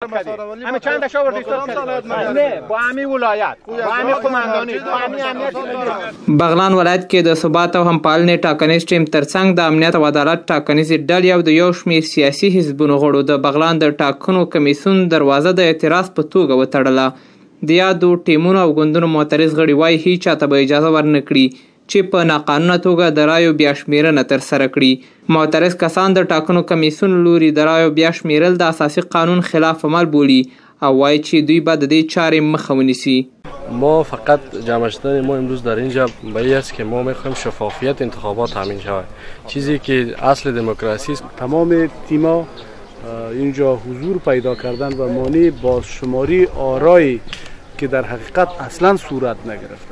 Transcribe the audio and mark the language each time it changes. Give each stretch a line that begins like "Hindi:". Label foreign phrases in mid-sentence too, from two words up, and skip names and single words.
Persian: کردیم همه چند تا آورد ایستاد نه با همین ولایت با همین قماندانی با همین امنیت
Pashto: بغلان ولایت کې د ثبات او همپالنې ټاکنیز ټیم ترڅنګ د امنیت او عدالت ټاکنیزې ډلې او د یو شمېر سیاسي حزبونو غړو د بغلان د ټاکنو کمیسیون دروازه د اعتراض په توګه وتړله. د یادو ټیمونو او ګوندونو معترض غړي وایي هیڅ چاته به اجازه ورنه کړي چې په ناقانونه توګه د رایو بیا شمیرنه ترسره کړي. معترض کسان د ټاکنو کمیسیون لوري د رایو بیا شمیرل د اساسي قانون خلاف عمل بولي او وایي چې دوی به د دې چارې مخه ونیسي.
Persian: ما فقط جمع شدن ما امروز در اینجا به این است که ما میخوایم شفافیت انتخابات تامین شود، چیزی که اصل دموکراسی است. تمام تیما اینجا حضور پیدا کردن و مانع بازشماری آرایی که در حقیقت اصلا صورت نگرفته.